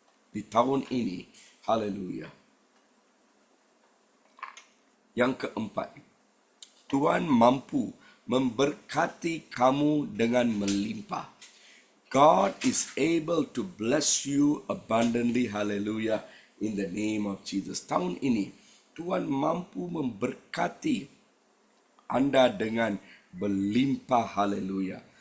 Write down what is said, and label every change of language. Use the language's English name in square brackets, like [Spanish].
[Malay] Di tahun ini, hallelujah. Yang keempat, Tuhan mampu memberkati kamu dengan melimpah. [English] God is able to bless you abundantly, hallelujah, in the name of Jesus. [Malay] Tahun ini, Tuhan mampu memberkati Anda dengan berlimpah, haleluya.